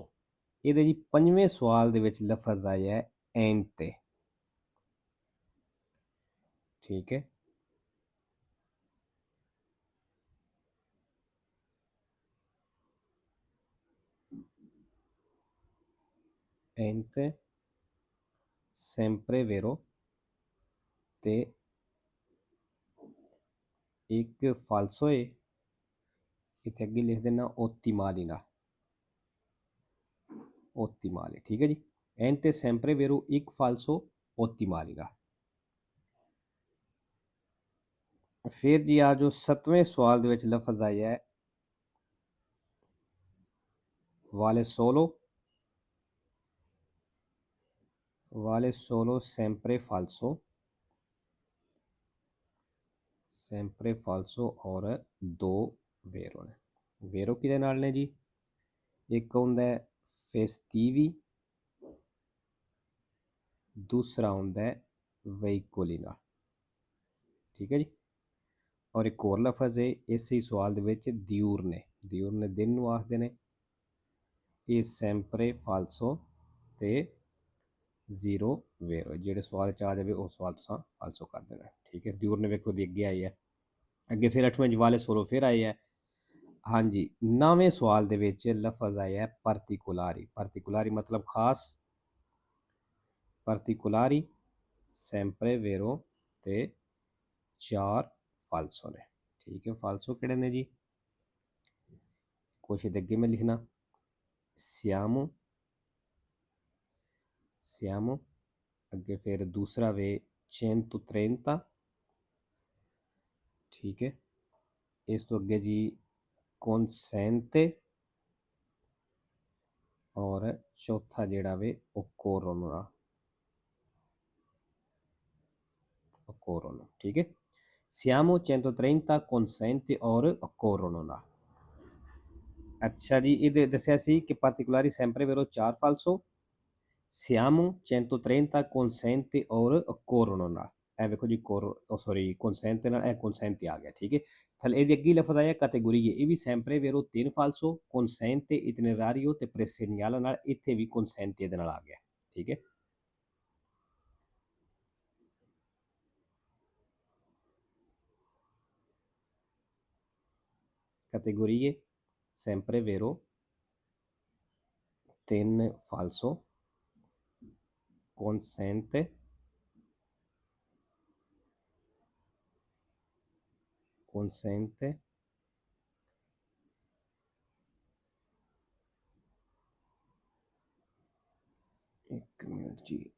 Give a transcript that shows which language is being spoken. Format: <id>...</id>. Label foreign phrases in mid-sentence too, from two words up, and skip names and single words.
<pa>ਇਹਦੇ ਜੀ 5ਵੇਂ ਸਵਾਲ ਦੇ ਵਿੱਚ ਲਫ਼ਜ਼ ਆਇਆ ਹੈ ਐਂਤੇ। ਠੀਕ ਹੈ, ਐਂਤੇ</pa> <it>sempre vero</it> <pa>ਤੇ ਇੱਕ ਫਾਲਸੋ ਹੈ। ਇੱਥੇ ਅੱਗੇ ਲਿਖ ਦੇਣਾ ottimali ਨਾਲ, ottimali। ਠੀਕ ਹੈ ਜੀ, ਐਂਤੇ</pa> <it>sempre vero,</it> <pa>ਇੱਕ ਫਾਲਸੋ, ottimali ਨਾਲ। ਫਿਰ ਜੀ ਆ ਜੋ 7ਵੇਂ ਸਵਾਲ ਦੇ ਵਿੱਚ ਲਫ਼ਜ਼ ਆਇਆ ਹੈ वाले solo, वाले</pa> <it>solo sempre falso, sempre falso</it> <pa>ਔਰ ਦੋ ਵੇਰੋ ਨੇ। ਵੇਰੋ ਕਿਹਦੇ ਨਾਲ ਨੇ ਜੀ? ਏਕ ਹੁੰਦਾ ਹੈ ਫੇਸਟਿਵੀ, ਦੂਸਰਾ ਹੁੰਦਾ ਹੈ ਵੇਹਿਕੋਲੀ ਨਾਲ। ਠੀਕ ਹੈ ਜੀ, ਔਰ ਏਕ ਹੋਰ ਲਫ਼ਜ਼ ਹੈ ਇਸ ਹੀ ਸਵਾਲ ਦੇ ਵਿੱਚ ਦਿਯੂਰਨੇ। ਦਿਯੂਰਨੇ ਦਿਨ ਨੂੰ ਆਖਦੇ ਨੇ। ਯੇ</pa> <it>sempre falso</it> <pa>ਤੇ ਜ਼ੀਰੋ ਵੇਰੋ, ਜਿਹੜੇ ਸਵਾਲ ਚ ਆ ਜਾਵੇ ਵੋ ਸਵਾਲ ਤੁਸਾਂ ਫਾਲਸੋ ਕਰ ਦੇਣਾ। ਠੀਕ ਹੈ, ਦਿਯੂਰਨੇ ਵੇਖੋ ਦੀ ਅੱਗੇ ਆਈ ਹੈ। ਅੱਗੇ ਫਿਰ 8ਵੇਂ ਵਾਲੇ ਸੋਲੋ ਫਿਰ ਆਈ ਹੈ। ਹਾਂ ਜੀ, 9ਵੇਂ ਸਵਾਲ ਦੇ ਵਿੱਚ ਲਫ਼ਜ਼ ਆਇਆ ਹੈ particolari। particolari ਮਤਲਬ ਖ਼ਾਸ।</pa> <it>particolari sempre vero</it> <pa>ਤੇ ਚਾਰ ਫਾਲਸੋ ਨੇ। ਠੀਕ ਹੈ, ਫਾਲਸੋ ਕਿਹੜੇ ਨੇ ਜੀ? ਕੁਛ ਅੱਗੇ ਮੈਂ ਲਿਖਣਾ</pa> <it>siamo, siamo।</it> <pa>ਅੱਗੇ ਫਿਰ ਦੂਸਰਾ ਵੇ 130। ਠੀਕ ਹੈ, ਇਸ ਤੋਂ ਅੱਗੇ ਜੀ consente ਔਰ ਚੌਥਾ ਜਿਹੜਾ ਵੇ occorrono। occorrono। ਠੀਕ ਹੈ,</pa> <it>siamo 130 consente और occorrono ना।</it> <pa>ਅੱਛਾ ਜੀ, ਯੇ ਦੱਸਿਆ ਸੀ ਕਿ</pa> <it>particolari sempre vero</it> <pa>ਚਾਰ ਫਾਲਸੋ,</pa> <it>siamo 130 consente</it> <pa>और occorrono ना। ਏ ਵੇਖੋ ਜੀ ਸੌਰੀ consente ਨਾ, ਏ consente ਆ ਗਿਆ। ਠੀਕ ਹੈ, ਥੱਲੇ ਇਹਦੇ ਅੱਗੇ ਲਫ਼ਜ਼ ਆਇਆ ਕੈਟੇਗਰੀ ਇਹ ਵੀ</pa> <it>sempre vero</it> <pa>ਤੀਨ ਫਾਲਸੋ,</pa> <it>consente, itinerario</it> <pa>ਤੇ presegnale ਨਾਲ। ਇੱਥੇ ਵੀ consente ਇਹਦੇ ਨਾਲ ਆ ਗਿਆ। ਠੀਕ ਹੈ,</pa> <it>categorie sempre vero, ten falso, consente, consente,</it> <pa>ਏਕ ਮਿੰਟ ਜੀ,</pa>